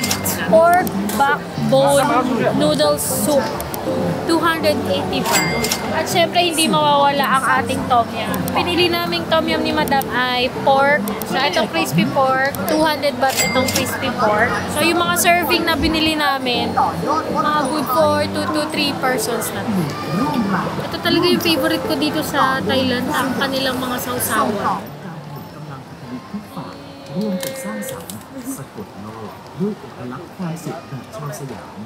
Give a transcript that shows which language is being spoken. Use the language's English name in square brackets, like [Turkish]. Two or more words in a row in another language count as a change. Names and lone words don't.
[English] Pork backbone noodle soup, 280 baht. [Filipino] At syempre, hindi mawawala ang ating tom yum. Pinili naming tom yum ni Madam ay pork. [English] So, itong crispy pork, 200 baht itong crispy pork. [Filipino] So, yung mga serving na binili namin, mga [English] good for 2 to 3 persons [Filipino] na. Ito talaga yung favorite ko dito sa Thailand, ang kanilang mga sausawan. [Thai] ร่วมกันสร้างสรรค์สะกดโลกด้วยเอกลักษณ์ความสุขแบบชาวสยาม